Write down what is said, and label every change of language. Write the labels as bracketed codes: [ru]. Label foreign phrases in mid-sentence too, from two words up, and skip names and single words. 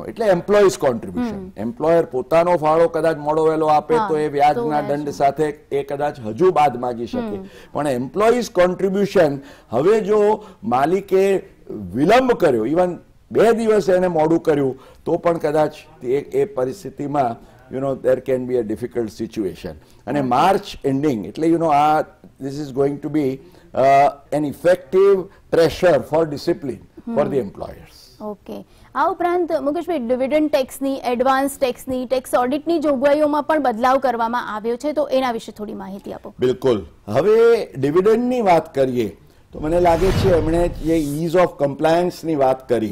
[gu] એટલે [en] employees contribution, [gu] એમ્પ્લોયર પોતાનો ફાળો કદાચ મોડો વહેલો આપે તો એ વ્યાજના દંડ સાથે એ કદાચ હજુ બાદ માગી શકે, પણ [en] employees contribution [gu] હવે જો માલિકે વિલંબ કર્યો, ઇવન 2 દિવસ એને મોડું કર્યું, તો પણ કદાચ એ પરિસ્થિતિમાં [en] there can be a difficult situation. અને March ending [gu] એટલે આ [en] this is going to be an effective pressure for discipline for the employers. [gu] ઓકે. આ ઉપરાંત મુકેશભાઈ, ડિવિડન્ડ ટેક્સની, એડવાન્સ ટેક્સની, [en] tax audit [gu] જોગવાઈઓમાં પણ બદલાવ કરવામાં આવ્યો છે, તો એના વિશે થોડી માહિતી આપો. બિલકુલ. હવે ડિવિડન્ડની વાત કરીએ તો મને લાગે છે એમણે જે [en] ease of compliance [gu] વાત કરી.